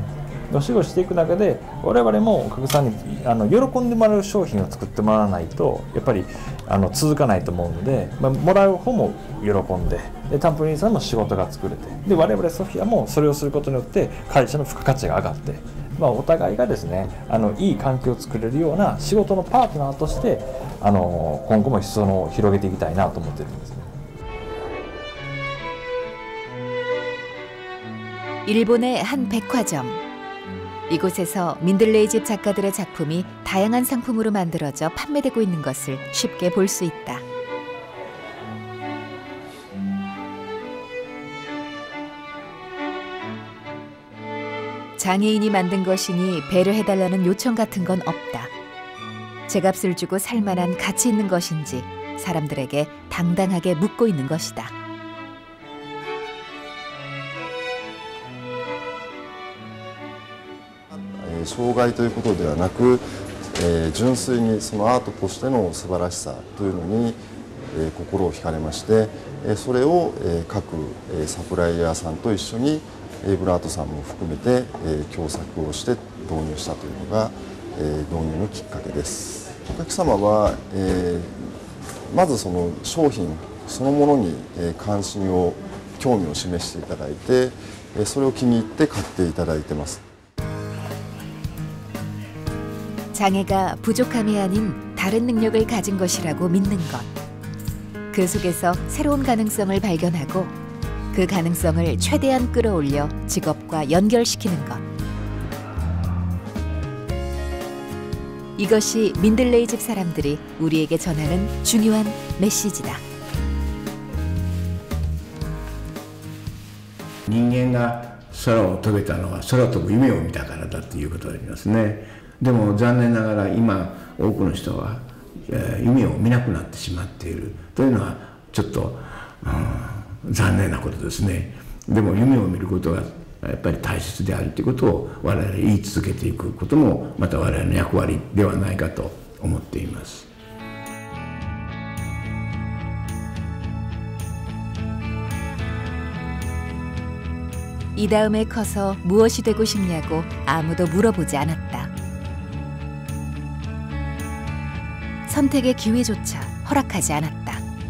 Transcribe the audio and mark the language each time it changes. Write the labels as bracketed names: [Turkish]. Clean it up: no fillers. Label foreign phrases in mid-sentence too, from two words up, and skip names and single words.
[Japanese] お仕事していく中で我々もお客さんに喜んでもらう商品を作ってもらわないとやっぱり続かないと思うので、もらう方も喜んで、タンポリンさんも仕事が作れて、で我々ソフィアもそれをすることによって会社の付加価値が上がって、お互いがですねいい環境を作れるような仕事のパートナーとして今後も裾野を広げていきたいなと思っているんですね。 [Korean] 일본의 한 백화점. 이곳에서 민들레이 집 작가들의 작품이 다양한 상품으로 만들어져 판매되고 있는 것을 쉽게 볼 수 있다. 장애인이 만든 것이니 배려해달라는 요청 같은 건 없다. 제값을 주고 살 만한 가치 있는 것인지 사람들에게 당당하게 묻고 있는 것이다. [Japanese] 障害ということではなく、純粋にそのアートとしての素晴らしさというのに、心を惹かれまして、それを、各、サプライヤーさんと一緒に、ブラートさんも含めて、共作をして導入したというのが、導入のきっかけです。お客様は、まずその商品そのものに、関心を興味を示していただいて、それを気に入って買っていただいてます。 [Korean] 장애가 부족함이 아닌 다른 능력을 가진 것이라고 믿는 것. 그 속에서 새로운 가능성을 발견하고 그 가능성을 최대한 끌어올려 직업과 연결시키는 것. 이것이 민들레이 집 사람들이 우리에게 전하는 중요한 메시지다. [Japanese] 人間が空を飛べたのは空飛ぶ夢を見たからだということがありますね。でも残念ながら今多くの人は夢を見なくなってしまっているというのはちょっと、残念なことですね。でも夢を見ることがやっぱり大切であるということを我々言い続けていくこともまた我々の役割ではないかと思っています。 [Korean] 이 다음에 커서 무엇이 되고 싶냐고 아무도 물어보지 않았다. 선택의 기회조차 허락하지 않았다.